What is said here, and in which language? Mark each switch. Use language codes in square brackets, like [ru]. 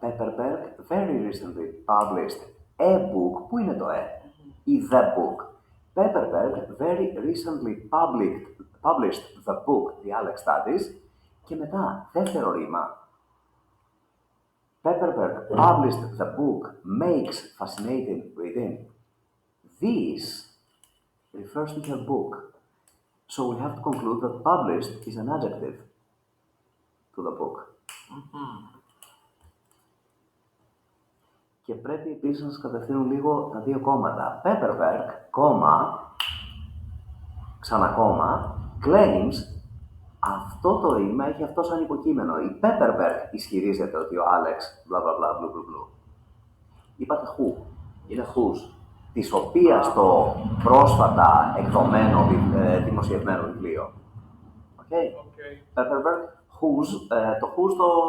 [en] Pepperberg very recently published a book. [el] Πού είναι το ή the book. [en] Pepperberg very recently published the book, the Alex Studies. Και μετά, δεύτερο ρήμα. Pepperberg published the book, makes fascinating reading. This refers to her book. So we have to conclude that published is an adjective to the book. [el] Και πρέπει επίσης να σας κατευθύνουν λίγο τα δύο κόμματα. Pepperberg, κόμμα, ξανακόμμα, claims, αυτό το ρήμα έχει αυτό σαν υποκείμενο. Η Pepperberg ισχυρίζεται ότι ο Alex, bla bla bla, bla bla. Είπατε who, είναι whose, της οποίας το πρόσφατα εκδομένο, δημοσιευμένο βιβλίο. [en] Okay. Pepperberg, whose, το whose το...